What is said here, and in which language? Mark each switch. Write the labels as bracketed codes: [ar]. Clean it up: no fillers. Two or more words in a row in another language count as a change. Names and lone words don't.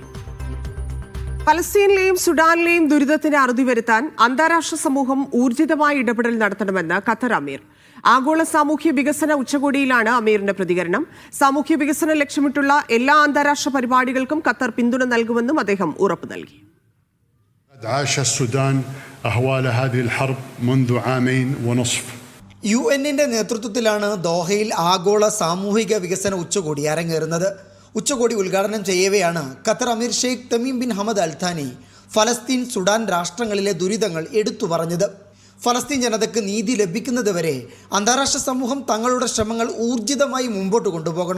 [ml] പലസ്തീനിലെയും സുഡാനിലെയും ദുരിതത്തിന് അറുതി വരുത്താൻ അന്താരാഷ്ട്ര സമൂഹം ഊർജിതമായ ഇടപെടൽ നടത്തണമെന്ന് ഖത്തർ അമീർ. ആഗോള സാമൂഹ്യ വികസന ഉച്ചകോടിയിലാണ് അമീറിന്റെ പ്രതികരണം. സാമൂഹ്യ വികസനം ലക്ഷ്യമിട്ടുള്ള എല്ലാ അന്താരാഷ്ട്ര പരിപാടികൾക്കും ഖത്തർ പിന്തുണ നൽകുമെന്നും അദ്ദേഹം ഉറപ്പു നൽകി. [ar] عاش السودان أهوال هذه الحرب منذ 2.5 [ml] UN-ന്റെ നേതൃത്വത്തിലാണ് ദോഹയിൽ ആഗോള സാമൂഹിക വികസന ഉച്ചകോടി അരങ്ങേറുന്നത്. ഉച്ചകോടി ഉദ്ഘാടനം ചെയ്യവെയാണ് ഖത്തർ അമീർ ഷെയ്ഖ് തമീം ബിൻ ഹമദ് അൽ താനി ഫലസ്തീൻ, സുഡാൻ രാഷ്ട്രങ്ങളിലെ ദുരിതങ്ങൾ എടുത്തു പറഞ്ഞത്. ഫലസ്തീൻ ജനതയ്ക്ക് നീതി ലഭിക്കുന്നതുവരെ അന്താരാഷ്ട്ര സമൂഹം തങ്ങളുടെ ശ്രമങ്ങൾ ഊർജിതമായി മുമ്പോട്ട് കൊണ്ടുപോകണം.